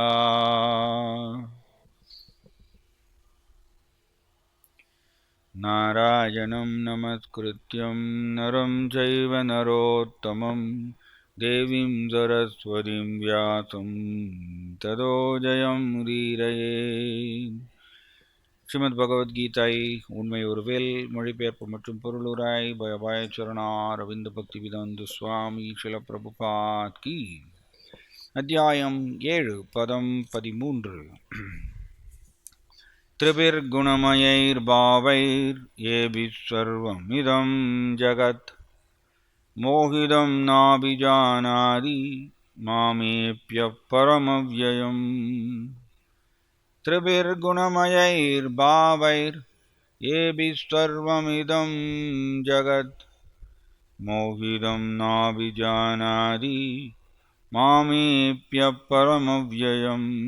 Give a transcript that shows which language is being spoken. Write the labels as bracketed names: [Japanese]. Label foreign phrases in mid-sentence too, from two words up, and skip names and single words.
[Sanskrit] नारायणं नमस्कृत्यं नरं चैव नरोत्तमं देवीं सरस्वतीं व्यासं ततो जयमुदीरये. [Tamil] ஸ்ரீமத் பகவத்கீதை உண்மை ஒரு வேல் மொழிபெயர்ப்பு மற்றும் பொருளுரை பயபாயச்சரணார் ரவிந்த பக்தி விதந்து சுவாமி ஸ்ரீல பிரபுபாத் கி. அத்தியாயம் 7 பதம் 13. [Sanskrit] त्रिभिर्गुणमयैर्भावैर्येभिः सर्वमिदं जगत् मोहितं नाभिजानाति मामेप्यः परमव्ययम्. त्रिभिर्गुणमयैर्भावैर्येभिः सर्वमिदं जगत् मोहितं नाभिजानाति मामेप्यः परमव्ययम्.